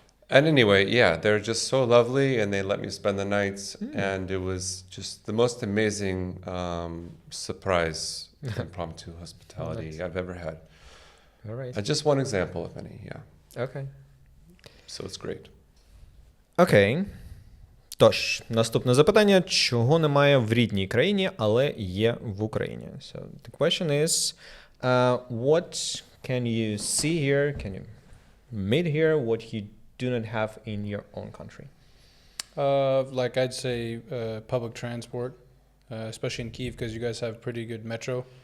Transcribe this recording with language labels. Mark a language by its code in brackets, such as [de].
[en] And anyway, yeah, they're just so lovely, and they let me spend the nights, and it was just the most amazing surprise impromptu hospitality Nice. I've ever had. All right. Just one example of many, yeah. Okay. So it's great. [uk] Окей. Тож, наступне запитання. Чого немає в рідній країні, але є в Україні? [en] So, the question is, what can you see here, can you meet here, what you do not have in your own country? Like I'd say public transport, especially in Kyiv, because you guys have pretty good metro.